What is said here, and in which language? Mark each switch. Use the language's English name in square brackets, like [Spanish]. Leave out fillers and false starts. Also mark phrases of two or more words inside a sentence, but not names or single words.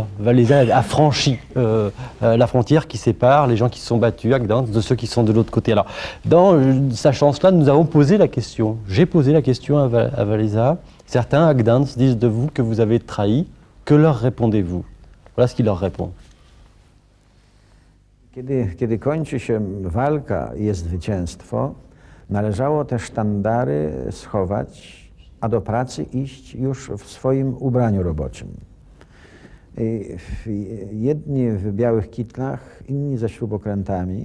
[French] Wałęsa a franchi la frontière qui sépare les gens qui se sont battus à Gdansk de ceux qui sont de l'autre côté. Alors, dans sachant cela, nous avons posé la question. J'ai posé la question à Wałęsa. Certains à Gdansk disent de vous que vous avez trahi. Que leur répondez-vous? Voilà ce qu'il leur répond. [Polish] Kiedy kończy się walka i jest zwycięstwo, należało te sztandary schować, a do pracy iść już w swoim ubraniu roboczym. Jedni w białych kitlach, inni ze śrubokrętami.